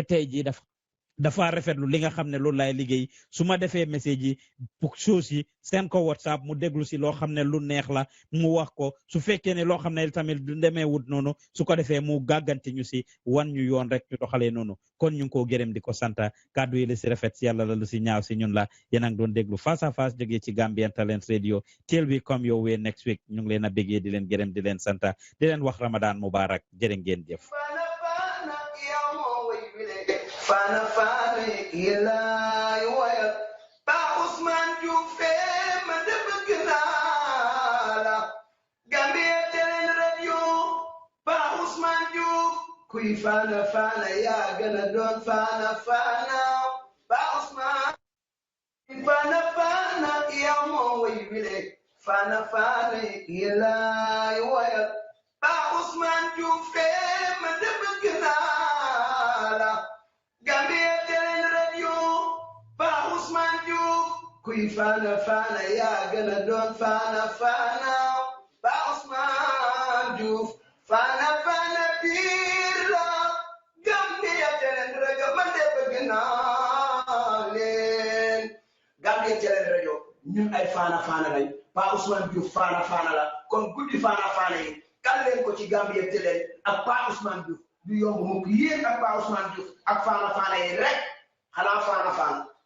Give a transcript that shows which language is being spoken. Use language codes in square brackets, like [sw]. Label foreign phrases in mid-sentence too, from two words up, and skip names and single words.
[wo] tey jii dafa rafetlu li nga xam ne loolu laay liggéey su ma defee message yi [fr] pour chose [wo] yi seen ko WhatsApp mu déglu si loo xam ne lu neex la mu wax ko su fekkee ne loo xam ne tamit du demee wut noonu su ko defee mu gàgganti ñu si wan ñu yoon rek ñu doxalee noonu kon ñu ngi koo gërëm di ko santa kàddu yi la si rafet si yàlla la lu si ñaaw si ñun la yéen a ngi doon déglu face à face jógee ci Gambian Talents Radio [en] till we come your way next week [wo] ñu ngi leen a béggee di leen gërëm di leen santa di leen wax [ar] رمضان مبارك [wo] jërë ngeen jëf. Fana fana ilay wayal ba Ousmane Diouf Faye ma de bëgg naa la Gambian Talents Radio ba Ousmane Diouf kuy fana fana yaa gën a doon fana fana ba Ousmane fana fana yow moo way wile fana fana ilay wayal ba Ousmane Diouf Faye ma de bëgg naa la Gambian Talents Radio ba Ousmane Diouf kuy fana fana yaa gën a doon fana fana ba Ousmane Diouf fana fana biir la Gambian Talents Radio man de bëgg naa leen Gambian Talents Radio ñun ay fana fana lañ ba Ousmane Diouf fana fana la kon guddi fana fana yi kan leen ko ci Gambian Talents ak ba Ousmane Diouf du yomb mukk yéen ak ba Ousmane Diouf ak fana fana yi rek xanaa fana fana